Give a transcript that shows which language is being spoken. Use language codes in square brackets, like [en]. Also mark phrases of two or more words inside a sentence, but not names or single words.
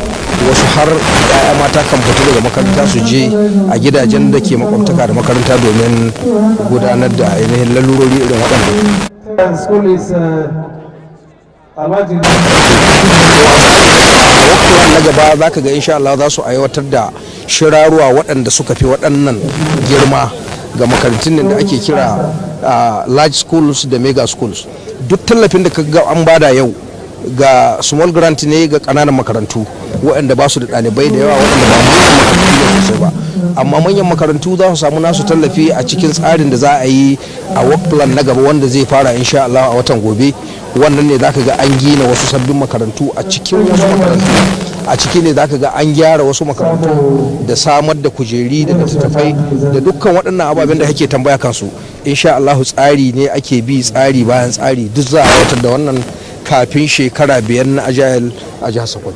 [ha] Wasu har ya'ya mata kan fito daga makaranta su je a gidajen da ke makwabtaka da makaranta domin gudanar da ainihin lalurori irin waɗannan. Na gaba za ka ga [ar] إن شاء الله [ha] za su aiwatar da shiraruwa waɗanda suka fi waɗannan girma ga makarantun da ake kira [en] large schools [ha] da [en] mega schools. [ha] Duk tallafin da ka ga an bada yau ga [en] small grant [ha] ne ga ƙananan makarantu waɗanda ba su da ɗalibai da yawa waɗanda ba manyan makarantu sosai ba, amma manyan makarantu za su samu nasu tallafi a cikin tsarin da za a yi a [en] work plan [ha] na gaba wanda zai fara [ar] إن شاء الله [ha] a watan gobe. Wannan ne zaka ga an gina wasu sabbin makarantu a cikin wasu makarantu, a ciki ne zaka ga an gyara wasu makarantu da samar da kujeri da littattafai da dukkan waɗannan ababen da kake tambaya kansu. [ar] إن شاء الله [ha] tsari ne ake bi, tsari bayan tsari, duk za a aiwatar da wannan kafin shekara 5 na Agile a jihar Sokoto.